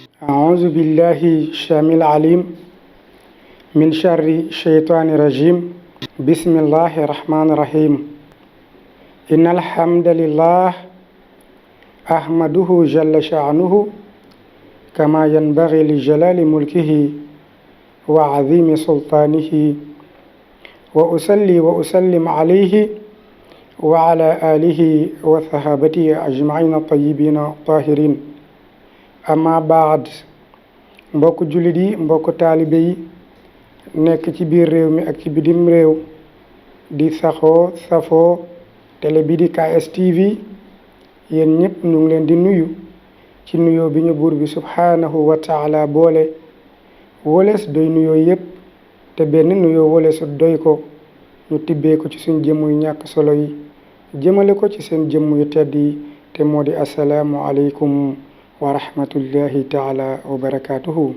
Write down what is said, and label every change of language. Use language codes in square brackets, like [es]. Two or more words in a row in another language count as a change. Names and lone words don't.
[ar] أعوذ بالله السميع العليم من شر الشيطان الرجيم بسم الله الرحمن الرحيم إن الحمد لله أحمده جل شأنه كما ينبغي لجلال ملكه وعظيم سلطانه وأصلي وأسلم عليه وعلى آله وصحابته أجمعين الطيبين الطاهرين أما بعد [wo] mbokk jullit yi mbokk taalibe yi nekk ci biir réew mi ak ci bitim réew di safoo télé bi di KSTV yéen ñëpp ñu ngi leen di nuyu ci nuyoo bi ñu buur bi [ar] سبحانه وتعالى [wo] boole wolees doy nuyoo yëpp te benn nuyoo woleesu doy ko ñu tibbee ko ci suñ jëmm yu ñàkk solo yi jëmale ko ci seen jëmm yu tedd yi te moo di [ar] السلام عليكم ورحمة الله تعالى وبركاته.